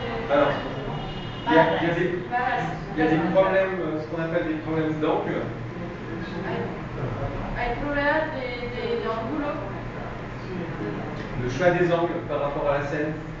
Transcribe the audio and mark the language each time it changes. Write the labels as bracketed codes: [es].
[fr] Alors, il y a des problèmes, ce qu'on appelle des problèmes d'angle. [es] hay problemas de ángulo. [fr] Le choix des angles par rapport à la scène.